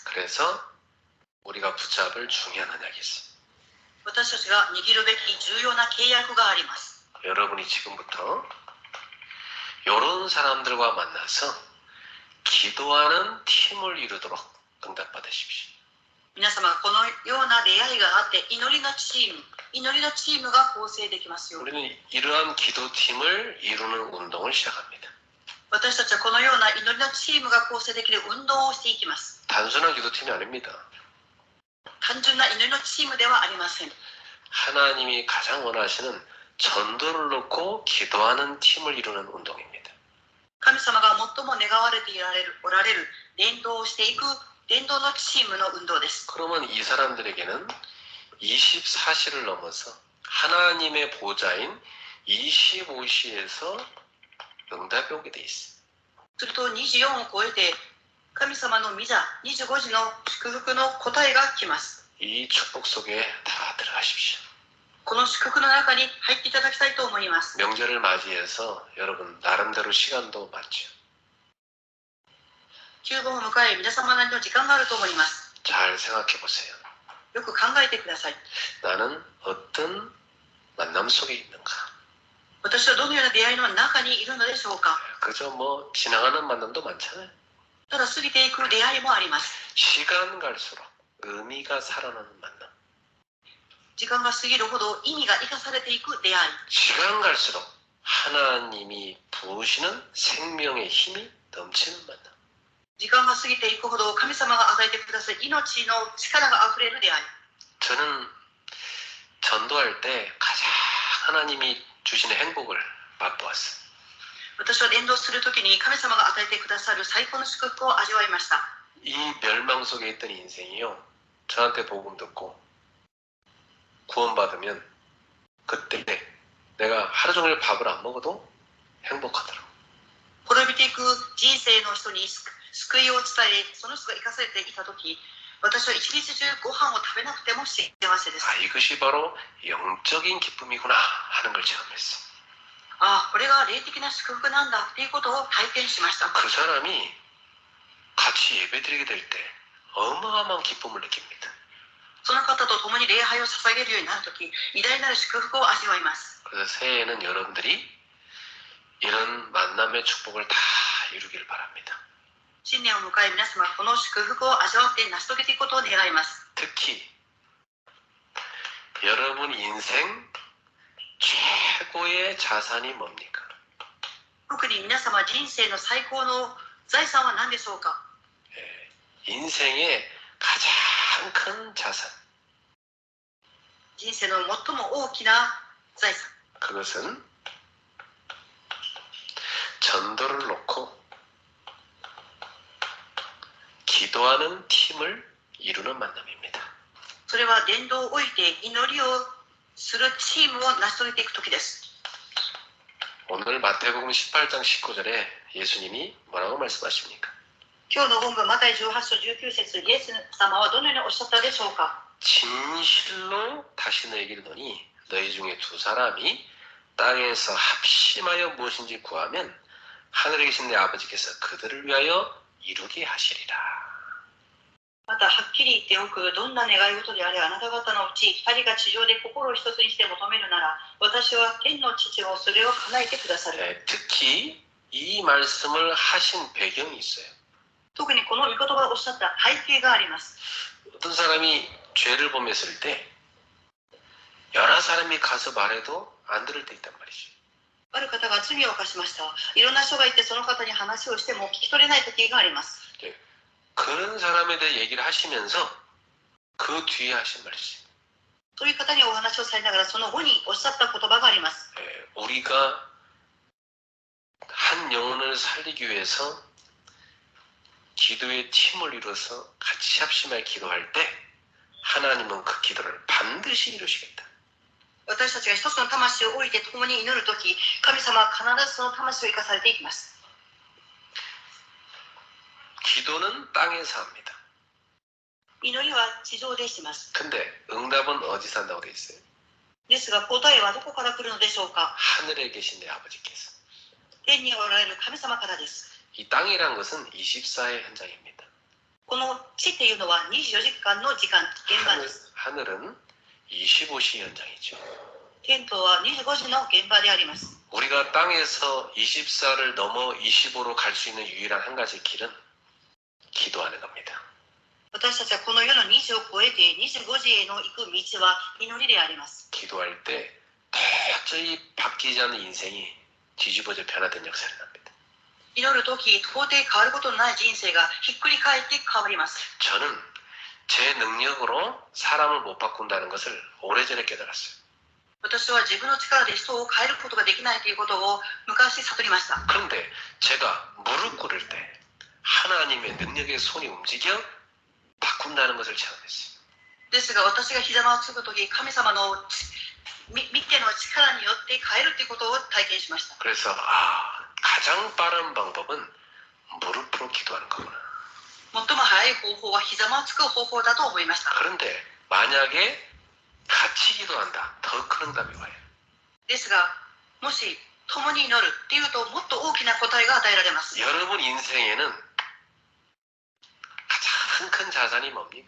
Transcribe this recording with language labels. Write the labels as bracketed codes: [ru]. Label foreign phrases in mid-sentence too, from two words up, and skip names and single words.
[ko] 그래서 우리가 붙잡을 중요한 언약이 있어요. [ja] 私たちが握るべき重要な契約があります。 [ko] 여러분이 지금부터 이런 사람들과 만나서 기도하는 팀을 이루도록 응답받으십시오. [ja] 皆様がこのような出会いがあって祈りのチームが構成できますように。 [ko] 우리는 이러한 기도팀을 이루는 운동을 시작합니다. [ja] 私たちはこのような祈りのチームが構成できる運動をしていきます。 [ko] 단순한 기도팀이 아닙니다. [ja] 単純な祈りのチームではありません。 [ko] 하나님이 가장 원하시는 전도를 놓고 기도하는 팀을 이루는 운동입니다. [ja] 神様が最も願われておられる伝道をしていく伝道のチームの運動です。 [ko] 그러면 이 사람들에게는 24시를 넘어서 하나님의 보좌인 25시에서 응답이 오게 돼 있어요. [ja] すると24を超えて神様の御座25時の祝福の答えが来ます。 [ko] 이 축복 속에 다 들어가십시오. [ja] この祝福の中に入っていただきたいと思います。 [ko] 명절을 맞이해서 여러분 나름대로 시간도 맞죠. [ja] 旧盆を迎え皆様なりの時間があると思います。 [ko] 잘 생각해 보세요. [ja] よく考えてください。 [ko] 나는 어떤 만남 속에 있는가? [ja] 私はどのような出会いの中にいるのでしょうか。 [ko] 그저 뭐 지나가는 만남도 많잖아요. [ja] ただ過ぎていく出会いもあります。 [ko] 시간 갈수록 의미가 살아나는 만남. [ja] 時間が過ぎるほど意味が生かされていく出会い。 [ko] 시간 갈수록 하나님이 부으시는 생명의 힘이 넘치는 만남. [ja] 時間が過ぎていくほど神様が与えてくださる命の力があふれる出会い。 [ko] 저는 전도할 때 가장 하나님이 주시는 행복을 맛보았어요. [ja] 私は伝道するときに神様が与えてくださる最高の祝福を味わいました。 [ko] 이 멸망 속에 있던 인생이요. 저한테 복음 듣고 구원받으면 그때 내가 하루 종일 밥을 안 먹어도 행복하더라고. [ja] 滅びていく人生の人に救いを伝え、その人が生かされていたとき、私は一日中ご飯を食べなくても幸せです。 [ko] 아, 이것이 바로 영적인 기쁨이구나 하는 걸 체험했어. [ja] ああ、これが霊的な祝福なんだっていうことを体験しました。 [ko] 그 사람이 같이 예배드리게 될 때 어마어마한 기쁨을 느낍니다. [ja] その方と共に礼拝を捧げるようになるとき、偉大なる祝福を味わいます。 [ko] 그래서 새해에는 여러분들이 이런 만남의 축복을 다 이루길 바랍니다. [ja] 新年を迎え皆様この祝福を味わって成し遂げていくことを願います。 [ko] 특히 여러분 인생 최고의 자산이 뭡니까? [ja] 特に皆様人生の最高の財産は何でしょうか。 [ko] 인생의 가장 큰 자산. [ja] 人生の最も大きな財産。 [ko] 그것은 전도를 놓고 기도하는 팀을 이루는 만남입니다. [ja] それは伝道を置いて祈りをするチームを成し遂げていく時です。 [ko] 오늘 마태복음 18장 19절에 예수님이 뭐라고 말씀하십니까? [ja] 今日の本文マタイ18章19節イエス様はどのようにおっしゃったでしょうか。 [ko] 진실로 다시 너에게 이르노니 너희 중에 두 사람이 땅에서 합심하여 무엇인지 구하면 하늘에 계신 내 아버지께서 그들을 위하여 이루게 하시리라. [ja] またはっきり言っておく、どんな願い事であれあなた方のうち2人が地上で心を一つにして求めるなら、私は天の父がそれを叶えてくださる。 [ko] 특히 이 말씀을 하신 배경이 있어요. [ja] 特にこの御言葉をおっしゃった背景があります。 [ko] 어떤 사람이 죄를 범했을 때 여러 사람이 가서 말해도 안 들을 때 있단 말이죠. [ja] ある方が罪を犯しました。いろんな人がいてその方に話をしても聞き取れない時があります。 [ko] 그런 사람에 대해 얘기를 하시면서 그 뒤에 하신 말이지. [ja] そういう方にお話をされながらその後におっしゃった言葉があります。 [ko] 우리가 한 영혼을 살리기 위해서 기도의 팀을 이뤄서 같이 합심하여 기도할 때 하나님은 그 기도를 반드시 이루시겠다. [ja] 私たちが一つの魂を置いて共に祈るとき、神様は必ずその魂を生かされていきます。 [ko] 기도는 땅에서 합니다. [ja] 祈りは地上でします。 [ko] 근데 응답은 어디서 한다고 돼 있어요? [ja] ですが答えはどこから来るのでしょうか。 [ko] 하늘에 계신 내 아버지께서. [ja] 天におられる神様からです。 [ko] 이 땅이란 것은 24의 현장입니다. [ja] この地っていうのは24時間の時間、現場です。 [ko] 하늘은 25시 현장이죠. [ja] 天とは25時の現場であります。 [ko] 우리가 땅에서 24를 넘어 25로 갈 수 있는 유일한 한 가지 길은 기도하는 겁니다. [ja] 私たちはこの世の20を超えて25時への行く道は祈りであります。 [ko] 기도할 때 도저히 바뀌지 않는 인생이 뒤집어져 변화된 역사를 납니다. [ja] 祈るとき、到底変わることのない人生がひっくり返って変わります。 [ko] 저는 제 능력으로 사람을 못 바꾼다는 것을 오래전에 깨달았어요. [ja] 私は自分の力で人を変えることができないということを昔悟りました。 [ko] 그런데 제가 무릎 꿇을 때 하나님의 능력의 손이 움직여 바꾼다는 것을 체험했어요. [ja] ですが私が膝をつくとき、神様の御手の力によって変えるということを体験しました。 [ko] 그래서 가장 빠른 방법은 무릎으로 기도하는 거구나. [ja] 最も早い方法は膝をつく方法だと思いました。 [ko] 그런데 만약에 같이 기도한다. 더 큰 응답이 와요. [ja] ですが、もし共に祈るっていうともっと大きな答えが与えられます。 [ko] 여러분 인생에는 가장 큰 자산이 뭡니까?